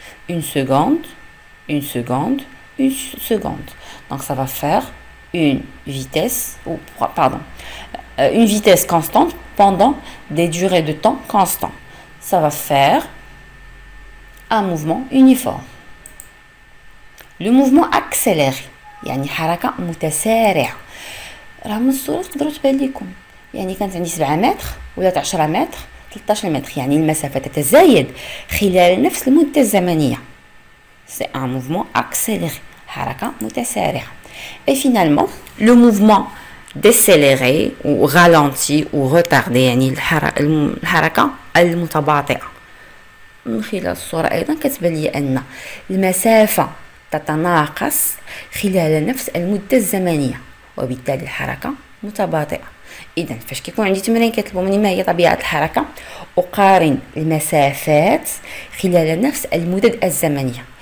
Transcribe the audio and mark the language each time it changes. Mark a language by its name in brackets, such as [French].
[French] Une seconde, une seconde, une seconde. Donc ça va faire une vitesse, une vitesse constante pendant des durées de temps constantes. Ça va faire un mouvement uniforme. Le mouvement accéléré [Arabic] يعني حركة متسارعة. راه من الصورة تقدروا تبان لكم يعني كانت عندي 7 متر ولا 10 متر 13 متر يعني المسافة تتزايد خلال نفس المدة الزمنية. [French] C'est un mouvement accéléré [Arabic] حركة متسارعة. [French] Et finalement le mouvement décéléré ou ralenti ou retardé [Arabic] يعني الحركة المتباطئة. من خلال الصورة أيضا كتبان لي أن المسافة تتناقص خلال نفس المدة الزمنية وبالتالي الحركة متباطئة. إذا فاش كيكون عندي تمرين كيطلبوا مني ما هي طبيعة الحركة أقارن المسافات خلال نفس المدد الزمنية.